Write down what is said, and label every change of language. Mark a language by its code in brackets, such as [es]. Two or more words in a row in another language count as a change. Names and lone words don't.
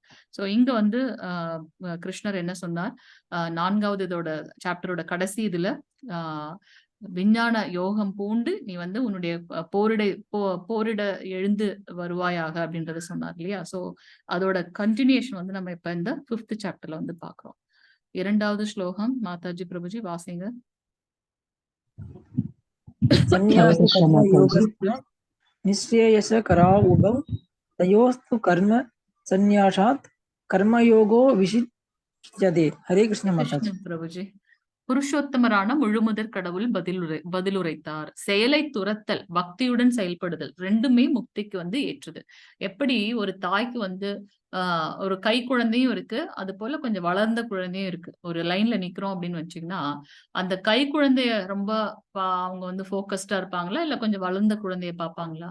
[ta] சோ இங்க வந்து கிருஷ்ணர் என்ன சொன்னார், 4வது இதோட சாப்டரோட கடைசி இதுல விஞ்ஞான யோகம் பூண்டு நீ வந்து உன்னுடைய போரிட எழுந்து வருவாயாக அப்படின்றத சொன்னார் இல்லையா? சோ அதோட கண்டினியூஷன் வந்து நம்ம இப்ப இந்த 5th சாப்டர்ல வந்து பாக்குறோம். 2வது ஸ்லோகம் மாதாஜி பிரபுஜி வாசிங்க. [sa] सन्न्यास कर्मयोगस्य निःश्रेयसकरा उभौ तयोस्तु कर्म सन्न्यासात् कर्मयोगो विशिष्यते। हरे कृष्ण माताजी। [ta] பிரபுஜி. புருஷோத்தமரான முழுமுதற் கடவுள் பதிலுரைத்தார், செயலை துரத்தல் பக்தியுடன் செயல்படுதல் ரெண்டுமே முக்திக்கு வந்து ஏற்றது. எப்படி ஒரு தாய்க்கு வந்து ஒரு கை குழந்தையும் இருக்கு, அது போல கொஞ்சம் வளர்ந்த குழந்தையும் இருக்கு. ஒரு லைன்ல நிக்கிறோம் அப்படின்னு வச்சீங்கன்னா, அந்த கை குழந்தைய ரொம்ப அவங்க வந்து போக்கஸ்டா இருப்பாங்களா, இல்ல கொஞ்சம் வளர்ந்த குழந்தைய பார்ப்பாங்களா?